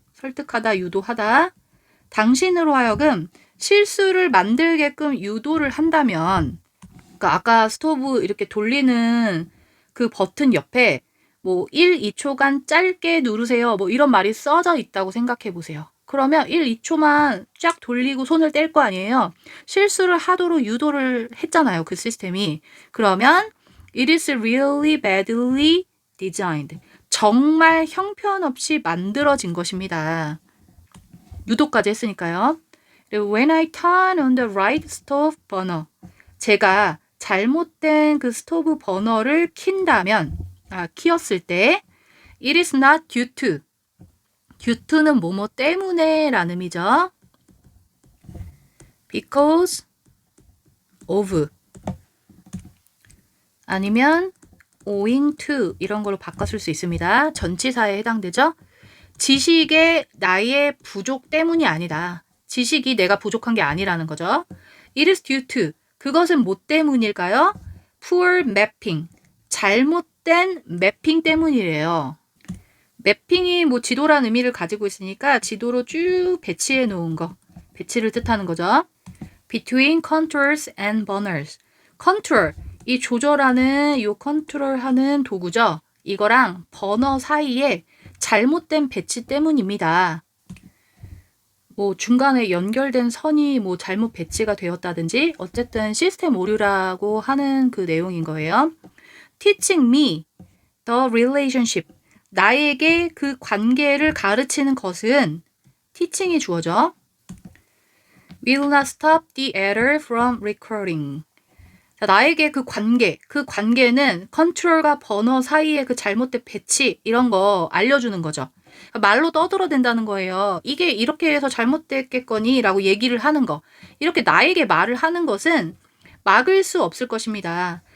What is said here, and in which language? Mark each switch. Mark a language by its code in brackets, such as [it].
[ko] 설득하다, 유도하다. 당신으로 하여금 실수를 만들게끔 유도를 한다면 그러니까 아까 스토브 이렇게 돌리는 그 버튼 옆에 뭐 1, 2초간 짧게 누르세요. 뭐 이런 말이 써져 있다고 생각해 보세요. 그러면 1, 2초만 쫙 돌리고 손을 뗄 거 아니에요. 실수를 하도록 유도를 했잖아요. 그 시스템이. 그러면 [en] it is really badly designed. [ko] 정말 형편없이 만들어진 것입니다. 유도까지 했으니까요. 그리고 [en] when I turn on the right stove burner. [ko] 제가 잘못된 그 스토브 버너를 키웠을 때 [en] it is not due to. [ko] due to는 뭐뭐 때문에 라는 의미죠. because of 아니면 owing to 이런 걸로 바꿨을 수 있습니다. 전치사에 해당되죠. 지식의 나의 부족 때문이 아니다. 지식이 내가 부족한 게 아니라는 거죠. [en] It is due to. [ko] 그것은 뭐 때문일까요? [en] Poor mapping. [ko] 잘못된 매핑 때문이래요. 매핑이 뭐 지도라는 의미를 가지고 있으니까 지도로 쭉 배치해 놓은 거. 배치를 뜻하는 거죠. [en] Between contours and burners. contour. [ko] 이 조절하는 이 컨트롤하는 도구죠. 이거랑 버너 사이에 잘못된 배치 때문입니다. 뭐 중간에 연결된 선이 뭐 잘못 배치가 되었다든지 어쨌든 시스템 오류라고 하는 그 내용인 거예요. [en] Teaching me the relationship. [ko] 나에게 그 관계를 가르치는 것은 teaching이 주어져. [en] Will not stop the error from recurring. [ko] 자, 나에게 그 관계는 컨트롤과 버너 사이의 그 잘못된 배치 이런 거 알려주는 거죠. 말로 떠들어댄다는 거예요. 이게 이렇게 해서 잘못됐겠거니 라고 얘기를 하는 거. 이렇게 나에게 말을 하는 것은 막을 수 없을 것입니다.